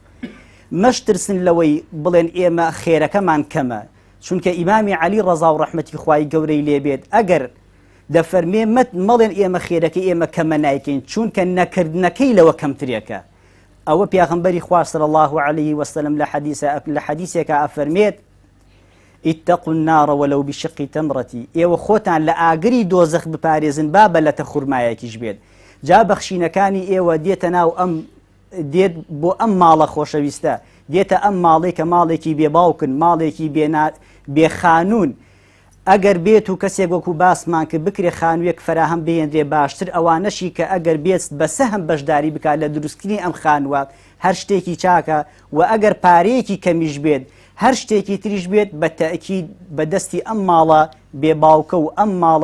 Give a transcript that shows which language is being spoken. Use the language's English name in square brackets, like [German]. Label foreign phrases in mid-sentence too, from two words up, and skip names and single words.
[Central Kurdish] مەشترسن لەوەی بڵێن ئێمە خێرەکەمان کەمە چونکە ئیمامی عەلی ڕەزا و ڕەحمەتی خوای گەورەی لێبێت ئەگەر دەفەرمێ مەڵێن ئێمە خێرەکەی ئێمە کەمە نایکەین چونکە نەکردنەکەی لەوە کەمترێکە. ئەوە پێغەمبەری خوا [Arabic] صلی الله عليه وسلم [Central Kurdish] لە حەدیثێکە ئەفەرمێت [Arabic] اتقوا النار ولو بشق تمرة. [Central Kurdish] ئێوە خۆتان لە ئاگری دۆزەخ بپارێزن با بە لەتە خوڕمایەکیش بێت. جا بەخشینەکانی ئێوە دێتە ناو ئەم دێت بۆ ئەم ماڵە خۆشەویستە دێتە ئەم ماڵی کە ماڵێکی بێ باوکن ماڵێکی بێخانون ئەگەر بێت و کەسێک وەکو باسمان کرد بکرێ خانوویەک فراهەم بهێنرێ باشتر ئەوانەشی کە ئەگەر بێت بەسەهم بەشداری بکات لە دروستکردنی ئەم خانووە هەر شتێکی چاکە و ئەگەر پارەیەکی کەمیش بێت هەر شتێکی تریش بێت بە تەئکید بەدەستی ئەم ماڵە بێباوکە و ئەم ماڵە